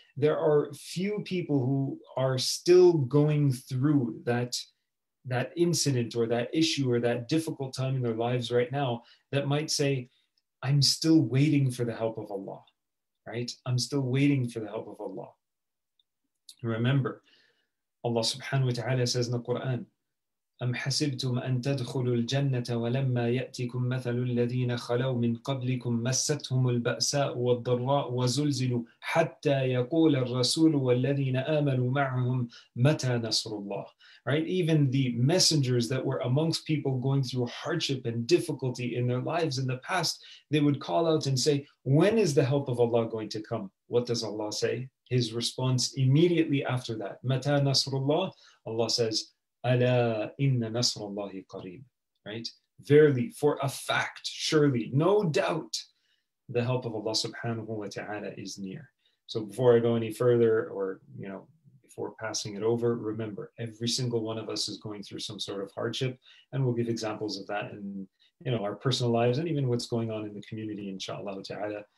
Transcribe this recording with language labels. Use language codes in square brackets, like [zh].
[en] There are few people who are still going through that incident or that issue or that difficult time in their lives right now that might say, I'm still waiting for the help of Allah, right? I'm still waiting for the help of Allah. Remember, Allah subhanahu wa ta'ala says in the Quran, [ar] أم حسبتم أن تدخلوا الجنة ولما يأتكم مثل الذين خلوا من قبلكم مستهم البأساء والضراء وزلزلوا حتى يقول الرسول والذين آمنوا معهم متى نصر الله. [en] Right? Even the messengers that were amongst people going through hardship and difficulty in their lives in the past, they would call out and say, when is the help of Allah going to come? What does Allah say? His response immediately after that, [ar] متى نصر الله? [en] Allah says, [ar] ألا إن نصر الله قريب. [en] Right? Verily, for a fact, surely, no doubt, the help of Allah subhanahu wa ta'ala is near. So before I go any further, or before passing it over, remember, every single one of us is going through some sort of hardship, and we'll give examples of that in our personal lives and even what's going on in the community, inshallah ta'ala.